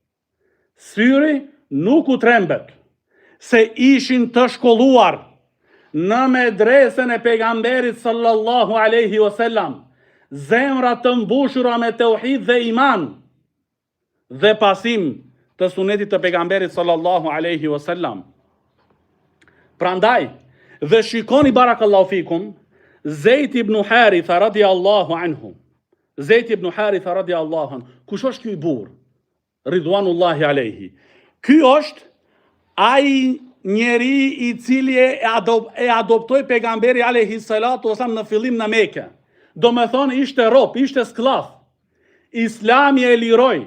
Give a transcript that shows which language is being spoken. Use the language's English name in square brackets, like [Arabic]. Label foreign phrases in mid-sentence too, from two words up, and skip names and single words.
[Albanian] Se ishin të shkolluar në medresen e pejgamberit [Arabic] صلى الله عليه وسلم [Albanian] zemra të mbushura me tauhid dhe iman dhe pasim të sunetit të pejgamberit [Arabic] صلى الله عليه وسلم. [Albanian] Prandaj, dhe shikoni [Arabic] بارك الله فيكم, [Albanian] Zeid ibn Haritha [Arabic] رضي الله عنه. زيد بن حارثة رضي الله عنه. [Albanian] Kush është ky burr? [Arabic] رضوان الله عليه. [Albanian] Ky është ai njeri i cili e adoptoi pejgamberi [Arabic] عليه الصلاة والسلام [Albanian] në fillim në Mekë. Do me thonë ishte rob, ishte skllav. Islami e liroi.